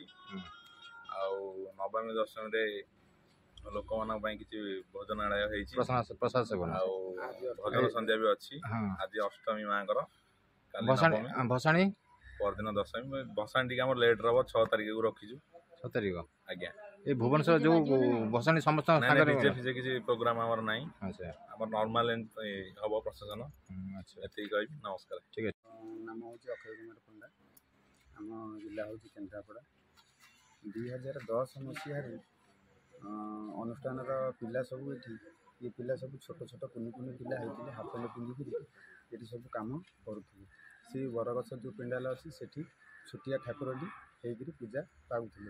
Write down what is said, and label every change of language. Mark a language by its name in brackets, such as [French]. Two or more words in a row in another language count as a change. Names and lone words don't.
[Odia] ଆଉ ନବମୀ ଦଶମୀରେ ଲୋକମାନଙ୍କ ପାଇଁ କିଛି ଭୋଜନାଳୟ ହେଇଛି, ପ୍ରଶାସକ ଆଉ ଭଜନ ସନ୍ଧ୍ୟା ବି ଅଛି। ଆଜି ଅଷ୍ଟମୀ ମାଙ୍କର, କାଲି ଭସାଣି ପରଦିନ ଦଶମୀ। ଭସାଣି ଟିକେ ଆମର ଲେଟ୍ ହବ, 6 ତାରିଖକୁ ରଖିଛୁ। 6 ତାରିଖ ଆଜ୍ଞା। ଏଇ ଭୁବନେଶ୍ୱର ଯେ ଭସାଣି ସମସ୍ତ ଡିଜେ ଫିଜେ କିଛି ପ୍ରୋଗ୍ରାମ ଆମର ନାହିଁ। ଆଚ୍ଛା ଆମର ନର୍ମାଲ ହବ ପ୍ରଶାସନ। আচ্ছা এତିକି କହିବି। ନମସ୍କାର। ଠିକ ଅଛି। নাম ହେଉଛି ଅକ୍ଷୟ କୁମାର ପଣ୍ଡା। ଆମ ଜିଲ୍ଲା ହେଉଛି କେନ୍ଦ୍ରାପଡ଼ା। 2010 ମସିହାରେ ଅନୁଷ୍ଠାନର ପିଲା ସବୁ ଏ ପିଲା ସବୁ ଛୋଟ ଛୋଟ କୁନି କୁନି ପିଲା ହେଇଥିଲେ, ହାଫ ପ୍ୟାଣ୍ଟ ପିନ୍ଧିକିରି ଏଠି ସବୁ କାମ କରୁଥିଲେ। ସେ ବରଗଛ ଯେଉଁ ପେଣ୍ଡାଲ ଅଛି ସେଠି ଛୋଟିଆ ଠାକୁରଟି ହେଇକରି ପୂଜା ପାଉଥିଲେ।